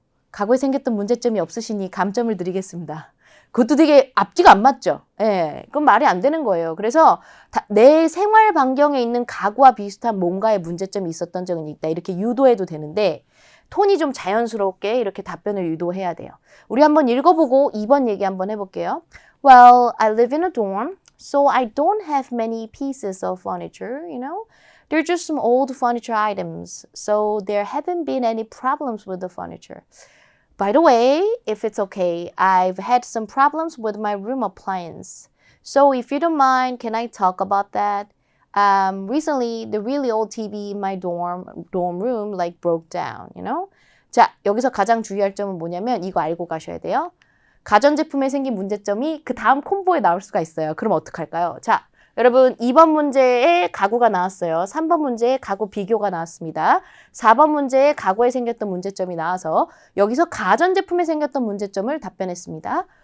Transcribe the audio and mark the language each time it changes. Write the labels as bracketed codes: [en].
[ko] 과거에 생겼던 문제점이 없으시니 감점을 드리겠습니다. 그것도 되게 앞뒤가 안 맞죠? 예, 그건 말이 안 되는 거예요. 그래서 내 생활 반경에 있는 가구와 비슷한 뭔가의 문제점이 있었던 적은 있다. 이렇게 유도해도 되는데 톤이 좀 자연스럽게 이렇게 답변을 유도해야 돼요. 우리 한번 읽어보고 2번 얘기 한번 해볼게요. [en] Well, I live in a dorm, so I don't have many pieces of furniture, you know? They're just some old furniture items, so there haven't been any problems with the furniture. By the way, if it's okay, I've had some problems with my room appliance. So if you don't mind, can I talk about that? Recently, the really old TV in my dorm room like broke down, you know? [ko] 자, 여기서 가장 주의할 점은 뭐냐면 이거 알고 가셔야 돼요. 가전제품에 생긴 문제점이 그 다음 콤보에 나올 수가 있어요. 그럼 어떡할까요? 자, 여러분 2번 문제에 가구가 나왔어요. 3번 문제에 가구 비교가 나왔습니다. 4번 문제에 가구에 생겼던 문제점이 나와서 여기서 가전제품에 생겼던 문제점을 답변했습니다.